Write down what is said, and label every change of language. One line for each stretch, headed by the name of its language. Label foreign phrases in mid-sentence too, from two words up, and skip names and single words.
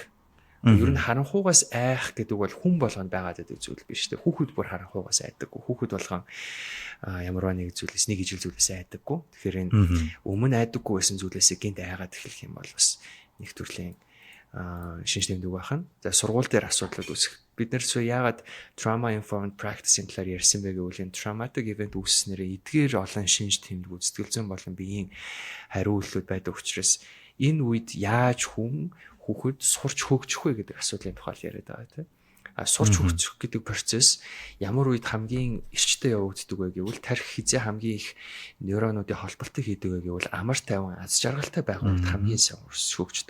Mongolian: Ер нь харанхуйгаас айх гэдэг бол хүн болгонд байгаад байдаг зүйл биш үү? Хүүхэд бүр харанхуйгаас айдаггүй. Хүүхэд болгон ямарваа нэг зүйлээс нэг ижил зүйлээс айдаггүй. Тэгэхээр энэ өмнө айдаггүй байсан зүйлээс гинт айгаад эхлэх юм бол бас нэг төрлийн шинж тэмдэг байна. За сургууль дээр асуудлууд үүсэх. Бид нэр яагаад
English: trauma informed practice-
Mongolian: ийн талаар ярьсан бэ гэвэл энэ
English: traumatic event
Mongolian: үүснээрээ эдгээр олон шинж тэмдгүүд сэтгэл зүйн болон биеийн хариултууд байдаг учраас энэ үед яаж хүүхэд сурч хөгжих вэ гэдэг асуудлын тухай яриад байгаа тийм. Сурч хөгжих гэдэг процесс ямар үед хамгийн эрчтэй явагддаг вэ гэвэл тарих хизээ хамгийн их нейронуудын холболтыг хийдэг вэ гэвэл амар тайван аз жаргалтай байгууллагад хамгийн сайн хөгждөг.